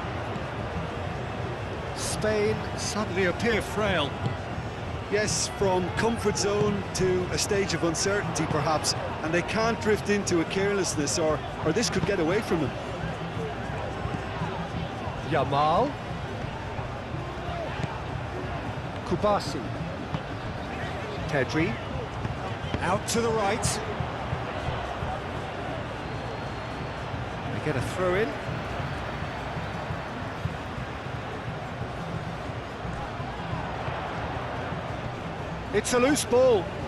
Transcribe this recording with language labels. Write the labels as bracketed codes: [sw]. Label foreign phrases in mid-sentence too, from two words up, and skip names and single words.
[en] Spain suddenly appear frail. Yes, from comfort zone to a stage of uncertainty perhaps, and they can't drift into a carelessness or this could get away from them. Yamal. Kubasi. Pedri. Out to the right. They get a throw in. It's a loose ball.